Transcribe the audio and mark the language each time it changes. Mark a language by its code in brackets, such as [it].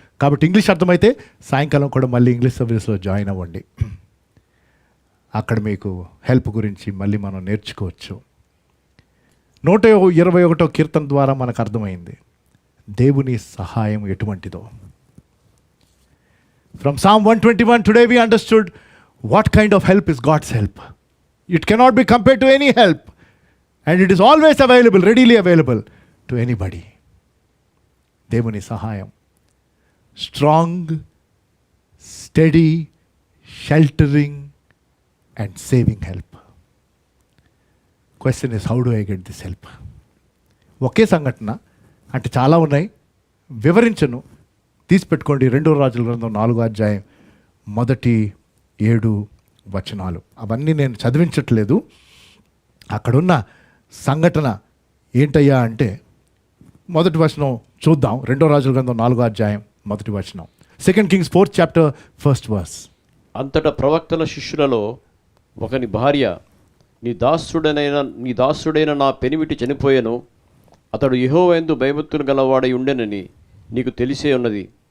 [te] కాబట్టి ఇంగ్లీష్ అర్థమైతే సాయంకాలం కూడా మళ్ళీ ఇంగ్లీష్ సర్వీస్లో జాయిన్ అవ్వండి. అక్కడ మీకు హెల్ప్ గురించి మళ్ళీ మనం నేర్చుకోవచ్చు. 121 కీర్తన ద్వారా మనకు అర్థమైంది దేవుని సహాయం ఎటువంటిదో. [en] From Psalm 121 today we understood what kind of help is God's help. It cannot be compared to any help, and it is always available, readily available to anybody. [te] దేవుని సహాయం [en] strong, steady, sheltering and saving help. Question is, how do I get this help? [te] ఒకే సంఘటన అంటే చాలా ఉన్నాయి, వివరించను. తీసి పెట్టుకోండి. 2 రాజుల గ్రంథం 4వ అధ్యాయం 1-7 వచనాలు. అవన్నీ నేను చదివించట్లేదు. అక్కడున్న సంఘటన ఏంటయ్యా అంటే, మొదటి వచనం చూద్దాం. 2 రాజుల గ్రంథం 4వ అధ్యాయం 1 వచనం. [en] 2 Kings 4th chapter 1st verse. [te] అంతటా ప్రవక్తల శిష్యులలో ఒకని భార్య, నీ దాసుడైన నా పెనిమిటి చనిపోయెను, అతడు యెహోవా యందు భయభక్తులు గలవాడై ఉండెనని నీకు తెలిసే ఉన్నది.